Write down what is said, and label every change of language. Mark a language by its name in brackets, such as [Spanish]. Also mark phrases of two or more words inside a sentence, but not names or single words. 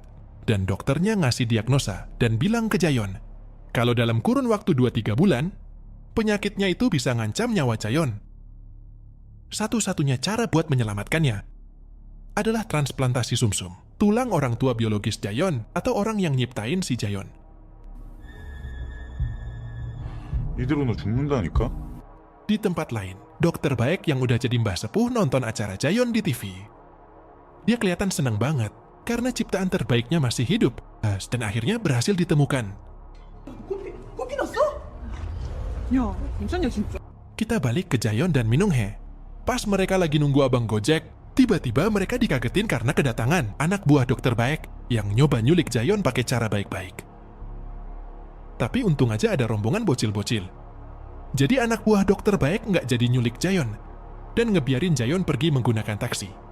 [Indonesian] Dan dokternya ngasih diagnosa dan bilang ke Jayon, kalau dalam kurun waktu 2-3 bulan, penyakitnya itu bisa ngancam nyawa Jayon. Satu-satunya cara buat menyelamatkannya adalah transplantasi sumsum, tulang orang tua biologis Jayon atau orang yang nyiptain si Jayon. [Korean] 이대로는 죽는다니까? [Indonesian] Di tempat lain, dokter baik yang udah jadi mbah sepuh nonton acara Jayon di TV. Dia kelihatan senang banget karena ciptaan terbaiknya masih hidup dan akhirnya berhasil ditemukan. [Korean] 꽃피 났어? 야, 괜찮냐 진짜? [Indonesian] Kita balik ke Jayon dan Minunghe. Pas mereka lagi nunggu abang Gojek, tiba-tiba mereka dikagetin karena kedatangan anak buah dokter baik yang nyoba nyulik Jayon pakai cara baik-baik. Tapi untung aja ada rombongan bocil-bocil. Jadi anak buah dokter baik nggak jadi nyulik Jayon dan ngebiarin Jayon pergi menggunakan taksi.